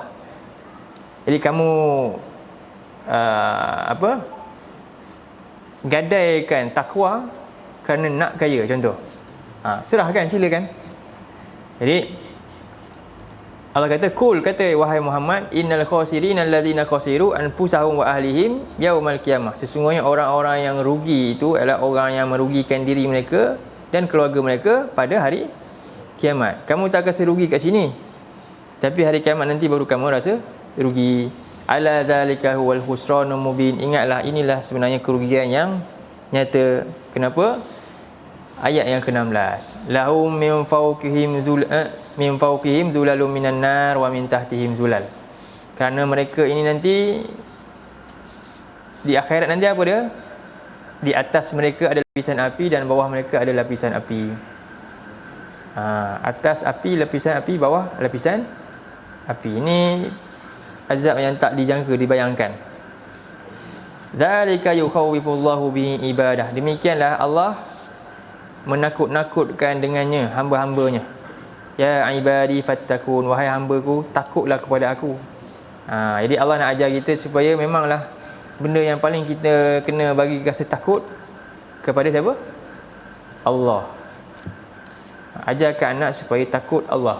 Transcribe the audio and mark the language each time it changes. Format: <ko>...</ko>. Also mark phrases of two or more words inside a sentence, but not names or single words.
<ms>Jadi kamu gadaikan takwa kerana nak kaya, contoh. Serahkan, silakan. Jadi Allah kata, kul, kata wahai Muhammad,</ms> <ar>إن الخاسرين الذين خسروا أنفسهم وأهليهم يوم القيامة.</ar> <ms>Sesungguhnya orang-orang yang rugi itu adalah orang yang merugikan diri mereka dan keluarga mereka pada hari kiamat. Kamu tak rasa rugi kat sini, tapi hari kiamat nanti baru kamu rasa rugi.</ms> <ar>ألا ذلك هو الخسران المبين.</ar> <ms>Ingatlah, inilah sebenarnya kerugian yang nyata. Kenapa? Ayat yang ke-16.</ms> <ar>لهم من فوقهم ظلل من النار ومن تحتهم ظلل.</ar> <ms>Kerana mereka ini nanti di akhirat nanti apa dia? Di atas mereka ada lapisan api dan bawah mereka ada lapisan api. Atas api, lapisan api, bawah lapisan api. Ini azab yang tak dijangka, dibayangkan.</ms> <ar>ذلك يخوف الله به عباده.</ar> <ms>Demikianlah Allah menakut-nakutkan dengannya hamba-hambanya.</ms> <ar>يا عباد فاتقون,</ar> <ms>wahai hambaku, takutlah kepada aku. Jadi Allah nak ajar kita supaya memanglah benda yang paling kita kena bagi rasa takut kepada siapa? Allah. Ajarkan anak supaya takut Allah.</ms>